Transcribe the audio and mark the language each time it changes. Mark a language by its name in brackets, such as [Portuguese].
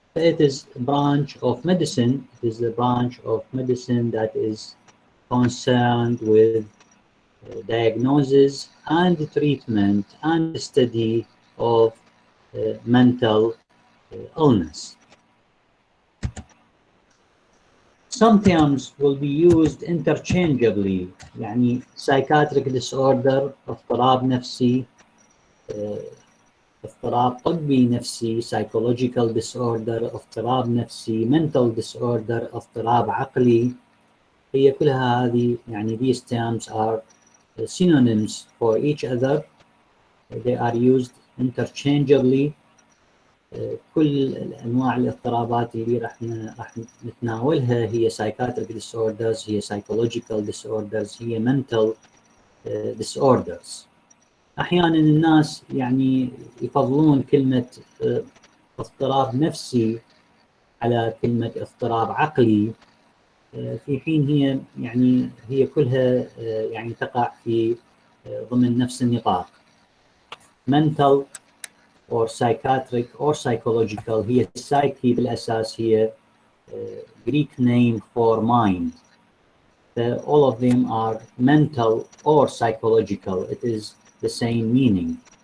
[English] It is a branch of medicine. It is a branch of medicine that is concerned with diagnosis and treatment and study of mental illness. Some terms will be used interchangeably. [Arabic] يعني psychiatric disorder اضطراب نفسي، اضطراب طبي نفسي psychological disorder اضطراب نفسي mental disorder اضطراب عقلي. هي كلها هذه يعني [English] these terms are synonyms for each other. They are used interchangeably. [Arabic] كل انواع الاضطرابات اللي راح نتناولها هي psychiatric disorders، هي psychological disorders، هي mental disorders. احيانا الناس يعني يفضلون كلمه اضطراب نفسي على كلمه اضطراب عقلي، في حين هي يعني هي كلها يعني تقع في ضمن نفس النطاق. mental [English] or psychiatric or psychological. هي psyche [Arabic] بالأساس هي [English] Greek name for mind. All of them are mental or psychological. It is the same meaning.